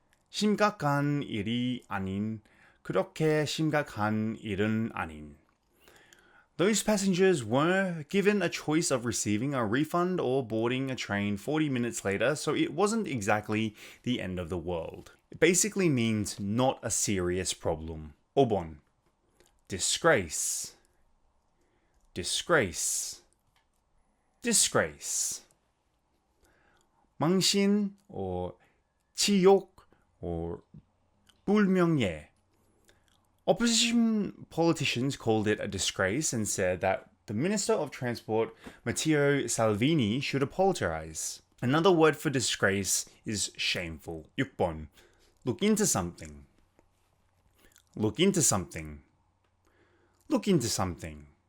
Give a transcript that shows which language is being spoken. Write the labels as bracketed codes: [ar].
[ko] 심각한 일이 아닌, 그렇게 심각한 일은 아닌. [en] Those passengers were given a choice of receiving a refund or boarding a train 40 minutes later, so it wasn't exactly the end of the world. It basically means not a serious problem. [ko] 5번. [en] disgrace. disgrace, disgrace. [ko] 망신 or 치욕 or 불명예. [en] Opposition politicians called it a disgrace and said that the Minister of Transport, Matteo Salvini, should apologize. Another word for disgrace is shameful. [ko] 6번. [en] Look into something. Look into something. Look into something.